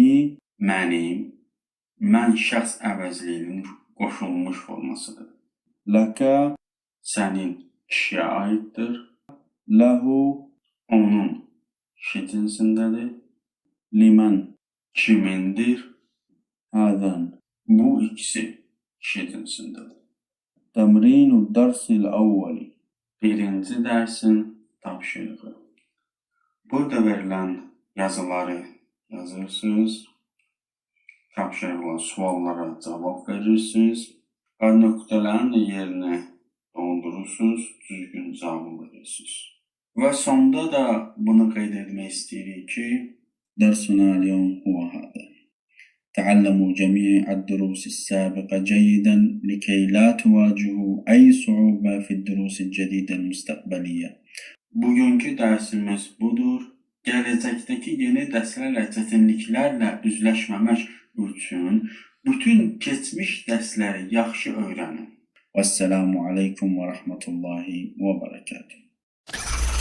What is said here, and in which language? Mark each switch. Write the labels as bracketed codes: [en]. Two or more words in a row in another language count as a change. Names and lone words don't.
[az] Mənim, mən şəxs əvəzliyinin qoşulmuş formasıdır. لك Sənin kişiyə aiddir. له Onun kişi cinsindədir. لمن Kimindir? هذان Bu ikisi kişi cinsindədir. [ar] تمرين الدرس الأول [az] Birinci dərsin tapşırığı. Burada verilən yazıları yazırsınız. Tapşırılan suallara cavab verirsiniz. Və nöqtələrin yerinə dondurursunuz, düzgün cavabı verirsiniz. Və sonda da bunu qeyd etmək istəyirik ki, [ar] درسنا اليوم هو هذا. تعلموا جميع الدروس السابقة جيدا لكي لا تواجهوا أي صعوبة في الدروس الجديدة المستقبلية. [az] bugünkü dərsimiz budur. Gələcəkdəki yeni dərslərlə, çətinliklərlə üzləşməmək üçün bütün keçmiş dərsləri yaxşı öyrənin. [ar] والسلام عليكم ورحمة الله وبركاته.